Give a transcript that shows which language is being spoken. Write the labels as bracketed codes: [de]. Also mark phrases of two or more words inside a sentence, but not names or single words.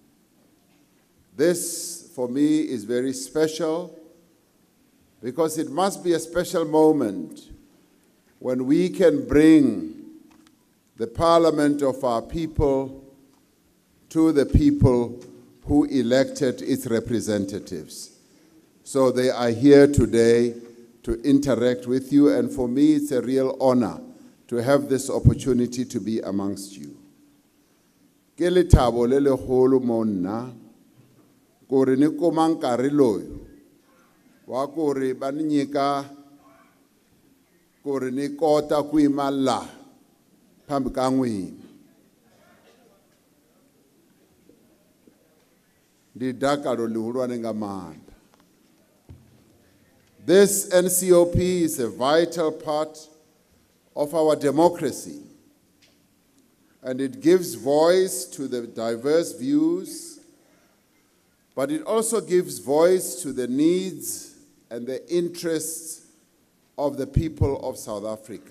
[en] This for me is very special because it must be a special moment when we can bring the parliament of our people to the people who elected its representatives. So they are here today to interact with you, and for me it's a real honor to have this opportunity to be amongst you. [nso] Ke lethabo le legolo mo nna [ts] gore ni koma nkarhi loyo wa gore ba ni nyika gore ni kota ku imala phambi ka n'wina. [ve] Ndi dakalo lihulwane nga maanḓa. [en] This NCOP is a vital part of our democracy, and it gives voice to the diverse views, but it also gives voice to the needs and the interests of the people of South Africa.